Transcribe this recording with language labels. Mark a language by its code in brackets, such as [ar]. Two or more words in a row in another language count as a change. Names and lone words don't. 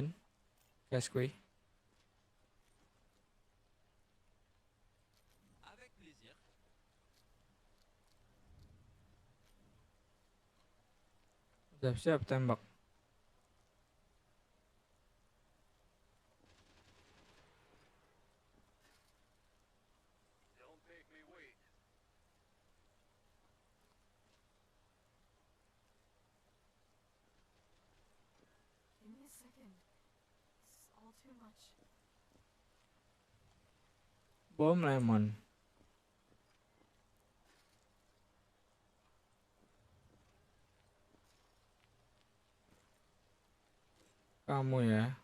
[fr] Casquay. Avec plaisir. [id] Siap-siap tembak. [en] Don't make me wait. Give me a second. This is all too much. Bom lemon. [id] Kamu ya.